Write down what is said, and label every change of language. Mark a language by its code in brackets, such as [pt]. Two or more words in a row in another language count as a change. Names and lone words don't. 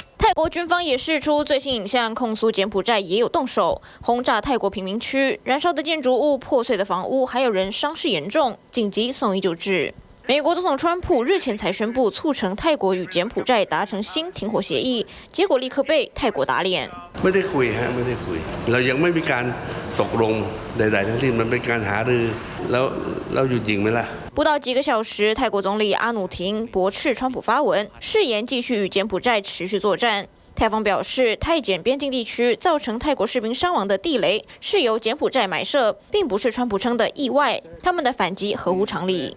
[zh] 泰国军方也释出最新影像，控诉柬埔寨也有动手轰炸泰国贫民区，燃烧的建筑物、破碎的房屋，还有人伤势严重，紧急送医救治。美国总统川普日前才宣布促成泰国与柬埔寨达成新停火协议，结果立刻被泰國打臉。 [th] ไม่ได้คุยฮะไม่ได้คุยเรายังไม่มีการตกลงใดๆทั้งสิ้นมันเป็นการหารือแล้วหยุดยิงไหมล่ะ？ [zh] 不到几个小时，泰国总理阿努廷驳斥川普发文，誓言继续与柬埔寨持续作战。泰方表示，泰柬边境地区造成泰国士兵伤亡的地雷是由柬埔寨埋设，并不是川普称的意外。他们的反击合乎常理。